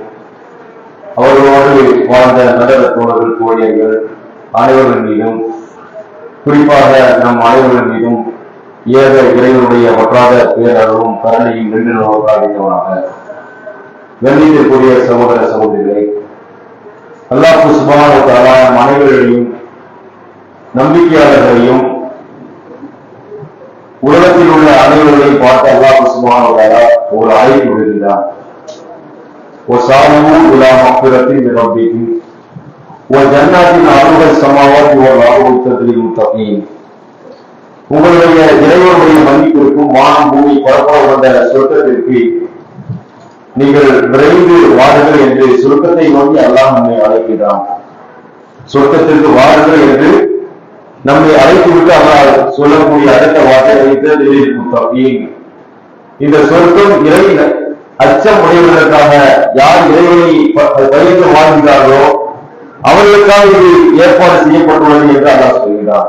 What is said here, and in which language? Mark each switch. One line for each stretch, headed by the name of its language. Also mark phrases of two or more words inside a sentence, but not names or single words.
Tamil: அவர்களோடு வாழ்ந்த நல்ல தோழர்கள் தோழியர்கள் அனைவர்கள் மீதும் குறிப்பாக நம் அனைவர்கள் மீதும் ஏக இறைவனுடைய வற்றாத பேரரும் கருணையும் நின்று நோக்காதித்தவனாக கண்ணியத்திற்குரிய சகோதர சகோதரிகளை
Arabic: الله سبحانه وتعالى
Tamil: நம் அனைவர்களையும் நம்பிக்கையாளர்களையும் உலகத்தில் உள்ள அனைவர்களையும் பார்த்து
Arabic: الله سبحانه وتعالى
Tamil: ஒரு அழைப்பு விடுகின்றார்.
Arabic: وَسَارِعُوا إِلَى مَغْفِرَةٍ مِنْ رَبِّكُمْ وَجَنَّاتٍ عَرْضُهَا السَّمَاوَاتُ وَالْأَرْضُ أُعِدَّتْ لِلْمُتَّقِينَ.
Tamil: உங்களுடைய இறைவனுடைய மன்னிப்பிற்கும் வானம் பூமி பரப்பளவு கொண்ட சொர்க்கத்திற்கு நீங்கள் விரைந்து வாருங்கள் என்று சொர்க்கத்தை நோக்கி அல்லாஹ் நம்மை அழைக்கிறான். சொர்க்கத்திற்கு வாருங்கள் என்று நம்மை அழைத்துவிட்டு அல்லாஹ் சொல்லக்கூடிய அடுத்த வார்த்தை இந்த சொர்க்கம் இறை அச்சம் உடையவதற்காக யார் இறைவனை பயந்து வாழ்கிறார்களோ அவர்களுக்காக இது ஏற்பாடு செய்யப்பட்டுள்ளது என்று அல்லாஹ் சொல்கிறார்.